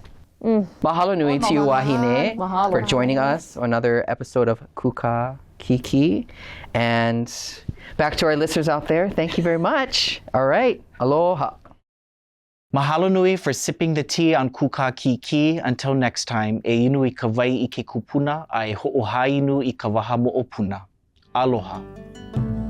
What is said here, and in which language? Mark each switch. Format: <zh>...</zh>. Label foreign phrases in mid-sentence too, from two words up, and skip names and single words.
<haw>Mahalo nui</haw> <en>to you, Wāhine, for joining us on another episode of Kūkā Kīkī. And back to our listeners out there, thank you very much. All right, aloha.</en> <haw>Mahalo nui</haw> <en>for sipping the tea on Kūkā Kīkī. Until next time,</en> <haw>e inu I ka wai I ke kupuna, a e ho'ohainu I ka waha mo'opuna. Aloha.</haw>